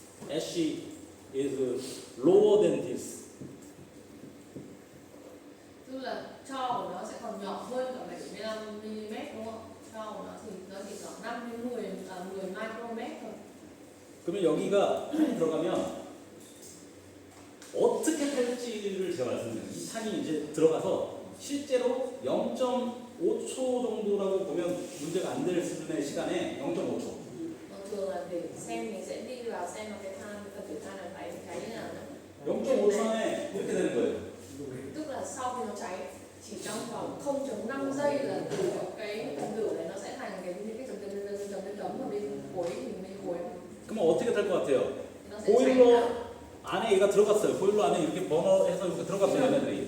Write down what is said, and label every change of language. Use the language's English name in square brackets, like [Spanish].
[English] 애쉬 is lower than this. [Vietnamese] Tức là cho của nó sẽ còn nhỏ hơn cả 75 mm đúng không? Cho của nó thì nó chỉ khoảng 5 đến 10 micromet thôi. [Korean] 그러면 여기가 탄이 들어가면 어떻게 탈지를 제가 말씀드려요. 이 탄이 이제 들어가서 실제로 0.5초 정도라고 보면 문제가 안 될 수준의 시간에 0.5초. [Vietnamese] Thường là để xem mình sẽ đi vào xem là cái phần tử than là cháy như nào nữa. [Korean] 0.5초 안에 이렇게 되는 거예요. [Vietnamese] Tức là sau khi nó cháy chỉ trong vòng 0.5 giây là từ cái phần tử này nó sẽ thành những cái chấm ở bên cuối bên cuối. [Korean] 그러면 어떻게 될 것 같아요? [Vietnamese] Nó sẽ cháy [Korean] 보일러 [Vietnamese] nào? [Korean] 안에 얘가 들어갔어요. 보일러 안에 이렇게 버너해서 이렇게 들어갔어요, 얘네들이.